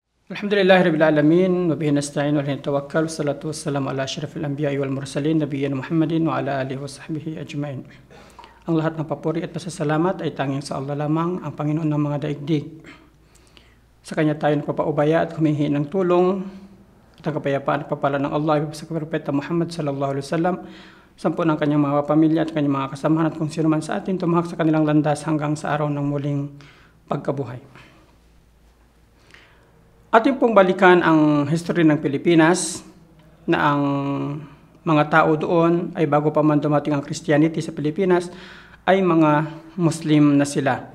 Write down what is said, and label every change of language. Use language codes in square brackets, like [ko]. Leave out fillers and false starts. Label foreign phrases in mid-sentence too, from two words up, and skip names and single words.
[ar] الحمد لله رب العالمين وبه نستعين وعليه توكل والصلاة والسلام على أشرف الأنبياء والمرسلين نبينا محمد وعلى آله وصحبه أجمعين. [tl] Ang lahat ng papuri at pasasalamat ay tanging sa Allah lamang, ang Panginoon ng mga daigdig. Sa Kanya tayo nagpapaubaya at humihingi ng tulong at ang kapayapaan at papala ng Allah sa Propeta Muhammad [ar] صلى الله عليه وسلم, [tl] sampu ng kanyang mga pamilya at kanyang mga kasamahan at kung sino man sa atin tumahak sa kanilang landas hanggang sa araw ng muling pagkabuhay. Ating pong balikan ang history ng Pilipinas na ang mga tao doon ay bago pa man dumating ang Christianity sa Pilipinas ay mga Muslim na sila.